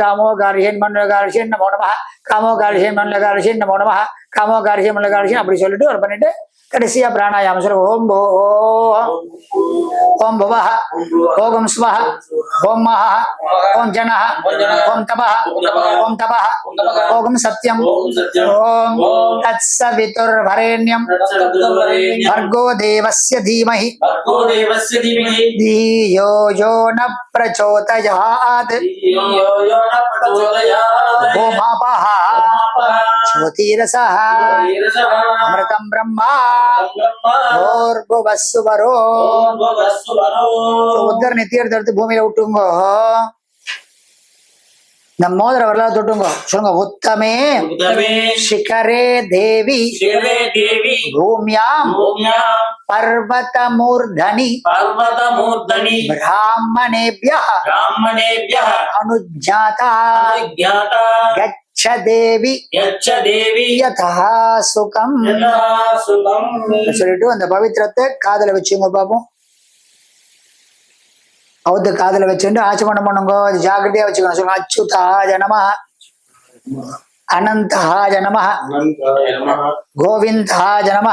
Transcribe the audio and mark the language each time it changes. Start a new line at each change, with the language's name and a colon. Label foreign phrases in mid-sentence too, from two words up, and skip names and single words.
Sanskrit: कामो कारिषेन् मन्युल कारिषेन् नमो नमः। कामो कारिषेन् मन्युल कारिषेन् नमो नमः. कामो कारिषेन् मन्युल कारिषेन्
Tamil: அப்படி சொல்லிட்டு ஒரு பண்ணிட்டு கடைசியா பிராணாயாமம் சொல்ல.
Sanskrit: ओम् भो ओम् भुवः ओम् स्वः ओम् महः ओम् जनः ओम् तपः ओम् तपः ओम् सत्यम् ओम् तत्सवितुर्वरेण्यम् भर्गो देवस्य धीमहि धियो यो न प्रचोदयात् ओमापः ज्योतिरसः अमृतं ब्रह्मा भूर्भुवस्सुवरो.
Tamil: உத்தர நெத்தியெடுத்து எடுத்து பூமியில விட்டுங்க. இந்த மோதிர வரலாறு தொட்டுங்க. சொல்லுங்க.
Sanskrit: उत्तमे शिखरे देवि भूमियाम् पर्वतमूर्धनि ब्राह्मणेभ्यः अनुज्ञाता गच्छ देवी यथा सुखम.
Tamil: சொல்லிட்டு அந்த பவித்திரத்தை காதல வச்சுங்க பாப்போம். அவுத்து காதல வச்சுட்டு ஆச்சமனம் பண்ணுங்க. அது ஜாக்கிரதையா வச்சுக்கணும். சொல்லுங்க.
Sanskrit: अच्युताय नमः अनन्ताय नमः गोविन्दाय नमः.